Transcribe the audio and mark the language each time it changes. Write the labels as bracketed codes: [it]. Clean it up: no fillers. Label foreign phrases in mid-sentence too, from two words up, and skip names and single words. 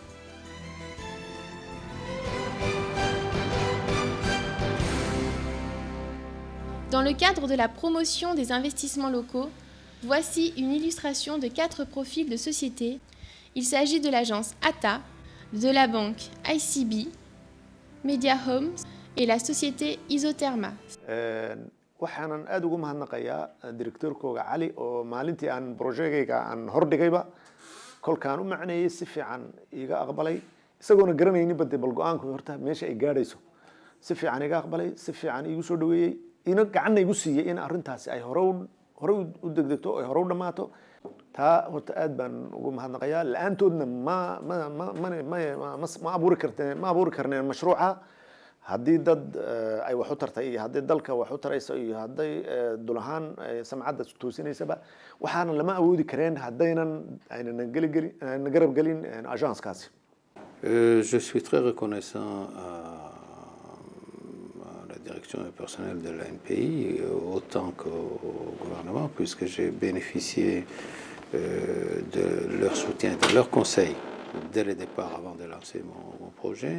[fr] Dans le cadre de la promotion des investissements locaux, voici une illustration de 4 profils de sociétés. Il s'agit de l'agence ATA, de la banque ICB, Media Homes et la société Isotherma. [so] waxaanan aad ugu mahadnaqayaa directeurkooga cali oo maalintii aan projectgayga aan hordhigayba kolkaan u macneeyay si fiican iga aqbalay isagoona garanaynin bade bal go'aanku horta meesha ay gaadhayso si fiican iga aqbalay si fiican igu soo dhaweeyay ina gacanna igu siiyay in arrintaasi ay hore u degdegto ay hore u dhamaato taa horta aad baan ugu mahadnaqayaa la'aantoodna ma abuuri karneen mashruuca haddii dad ay wax u tartay iyo haddii dalka wax u tarayso iyo hadday dul ahaan samcadda toosinaysaba waxaana lama awoodi kareen haddaynan aynan garab gelin agenskaasi. [fr] Je suis très reconnaissant à la direction et personnel de l'ANPI, autant qu'au gouvernement, puisque j'ai bénéficié de leur soutien, de leur conseil dès le départ avant de lancer mon projet.